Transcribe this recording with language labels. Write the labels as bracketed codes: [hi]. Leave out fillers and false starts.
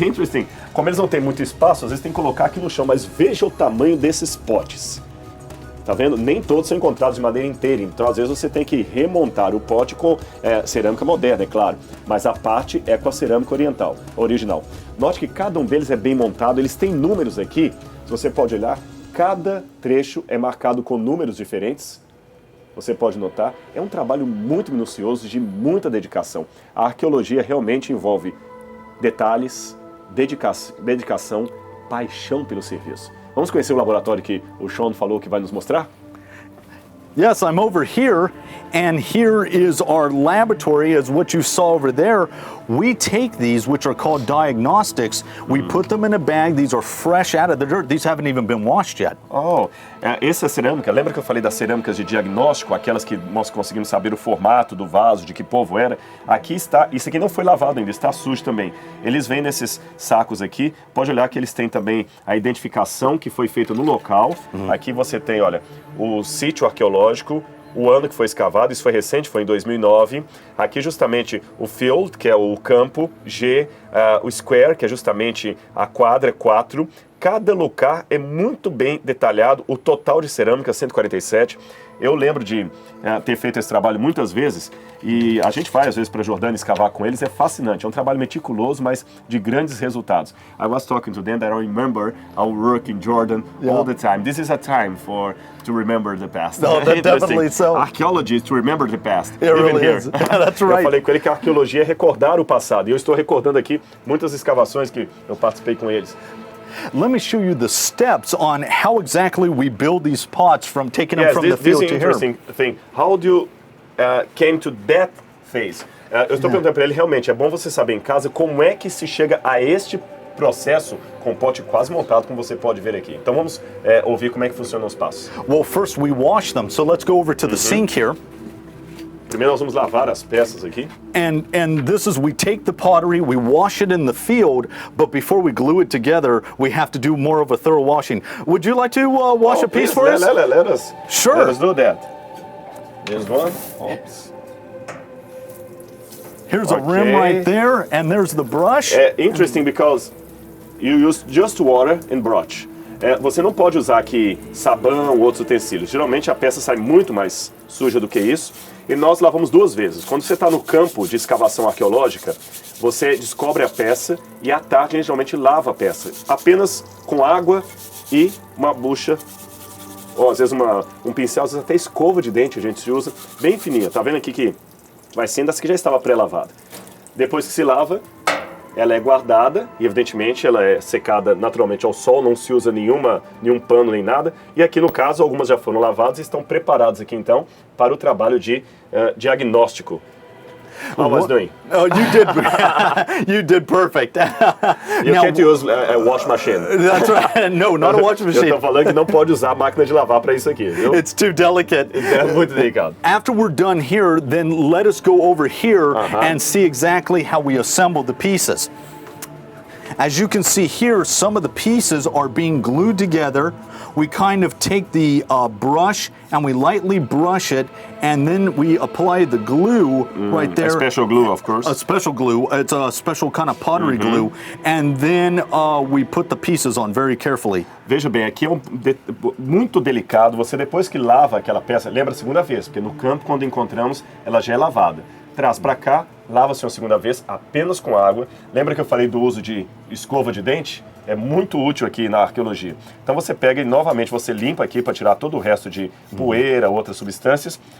[en] Interesting. [pt] Como eles não têm muito espaço, às vezes tem que colocar aqui no chão, mas veja o tamanho desses potes. Tá vendo? Nem todos são encontrados de maneira inteira, então às vezes você tem que remontar o pote com cerâmica moderna, é claro, mas a parte é com a cerâmica original. Note que cada um deles é bem montado, eles têm números aqui, se você pode olhar, cada trecho é marcado com números diferentes. Você pode notar, é um trabalho muito minucioso, de muita dedicação. A arqueologia realmente envolve detalhes, dedicação, paixão pelo serviço. Vamos conhecer o laboratório que o Sean falou que vai nos mostrar? [en] Yes, I'm over here, And here is our laboratory, as what you saw over there. We take these, which are called diagnostics, we put them in a bag. These are fresh out of the dirt. These haven't even been washed yet. [pt] Essa cerâmica, lembra que eu falei das cerâmicas de diagnóstico, aquelas que nós conseguimos saber o formato do vaso, de que povo era? Aqui está, isso aqui não foi lavado ainda, está sujo também. Eles vêm nesses sacos aqui, pode olhar que eles têm também a identificação que foi feita no local. Aqui você tem, olha, o sítio arqueológico, o ano que foi escavado, isso foi recente, foi em 2009. Aqui justamente o field, que é o campo, G, o square, que é justamente a quadra, 4. Cada lugar é muito bem detalhado, o total de cerâmica, 147. Eu lembro de ter feito esse trabalho muitas vezes, e a gente vai às vezes para Jordânia escavar com eles, é fascinante, é um trabalho meticuloso, mas de grandes resultados. [en] I was talking to them that I remember our work in Jordan all the time. This is a time to remember the past. No, definitely so. Archaeology is to remember the past. It really is. That's right. [pt] Eu falei com ele que a arqueologia é recordar o passado, e eu estou recordando aqui muitas escavações que eu participei com eles. [en] Let me show you the steps on how exactly we build these pots from taking them from the field to here. This is an interesting thing. How do you came to that phase? [pt] Eu estou perguntando para ele, realmente, é bom você saber em casa como é que se chega a este processo com o pote quase montado, como você pode ver aqui. Então vamos ouvir como é que funcionam os passos. [en] Well, first we wash them. So let's go over to the sink here. [pt] Primeiro nós vamos lavar as peças aqui. [en] And this is, we take the pottery, we wash it in the field, but before we glue it together, we have to do more of a thorough washing. Would you like to wash a piece for us? Let us. Sure. Let us do that. There's one. Oops. Here's a rim right there, and there's the brush. Interesting because you use just water and brush. [pt] Você não pode usar aqui sabão ou outros utensílios. Geralmente a peça sai muito mais suja do que isso. E nós lavamos 2 vezes. Quando você está no campo de escavação arqueológica, você descobre a peça e à tarde a gente geralmente lava a peça. Apenas com água e uma bucha, ou às vezes um pincel, às vezes até escova de dente a gente usa, bem fininha. Tá vendo aqui que vai sendo essa que já estava pré-lavada. Depois que se lava, ela é guardada e evidentemente ela é secada naturalmente ao sol, não se usa nenhum pano nem nada. E aqui no caso algumas já foram lavadas e estão preparadas aqui então para o trabalho de diagnóstico. [en] How was doing? Oh, you did perfect. You can't use a wash machine. That's right. No, not a wash machine. [pt] Eu estou falando que não pode usar a máquina de lavar para isso aqui, viu? [en] It's too delicate. [pt] É muito delicado. [en] After we're done here, then let us go over here and see exactly how we assemble the pieces. As you can see here, some of the pieces are being glued together. We kind of take the brush and we lightly brush it, and then we apply the glue right there. A special glue, of course. A special glue. It's a special kind of pottery glue. And then we put the pieces on very carefully. [pt] Veja bem, aqui é muito delicado. Você depois que lava aquela peça, lembra a segunda vez, porque no campo quando encontramos, ela já é lavada. Traz para cá, lava-se uma segunda vez apenas com água. Lembra que eu falei do uso de escova de dente? É muito útil aqui na arqueologia. Então você pega e novamente você limpa aqui para tirar todo o resto de poeira, outras substâncias.